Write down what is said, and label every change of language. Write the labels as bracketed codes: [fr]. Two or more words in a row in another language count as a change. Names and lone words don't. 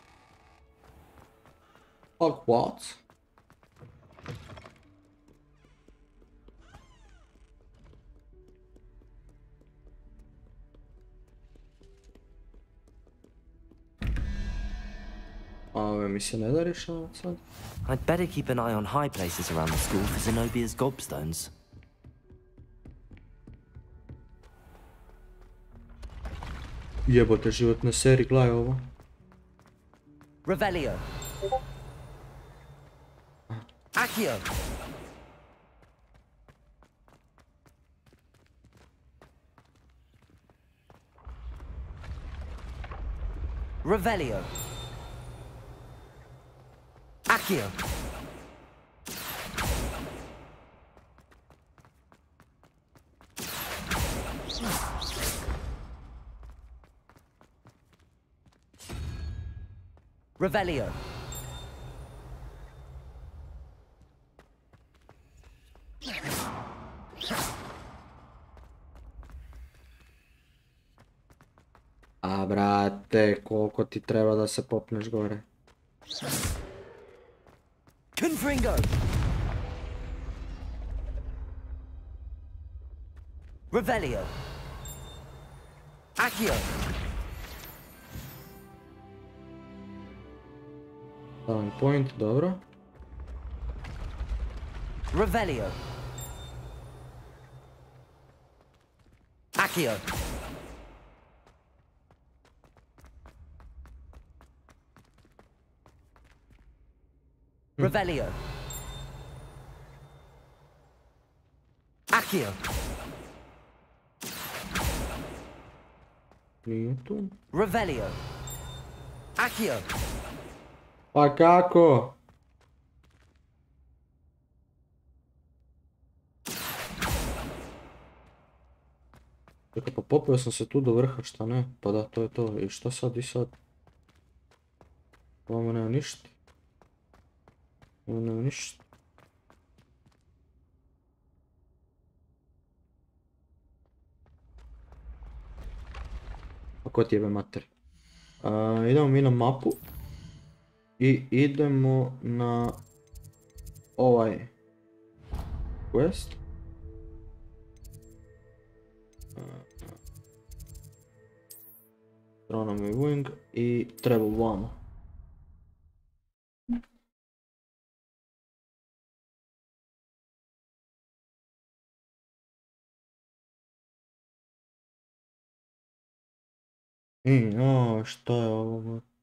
[hr] Hogwarts. A ove mi se ne da rješavati sad. [en] I'd better keep an eye on high places around the school for Zenobia's gobstones. [hr] Jebote, život na seri, gledaj ovo. Revelio. Accio. Revelio. Accio. Revelio. A brate, koliko ti treba da se popneš gore? Confringo. Revelio. Accio. [en] Talent point, [hr] dobro. Revelio. Accio. Revelio. Accio. Nije tu. Revelio. Accio. Pa kako? Čekaj, pa popio sam se tu do vrha, šta ne? Pa da, to je to. I šta sad i sad? Ovamo nema ništa. Ovo nema ništa. Pa ko ti jebe mater? Idemo mi na mapu. I idemo na ovaj quest. [en] Astronomy wing [hr] i treba vamo. Šta je ovo?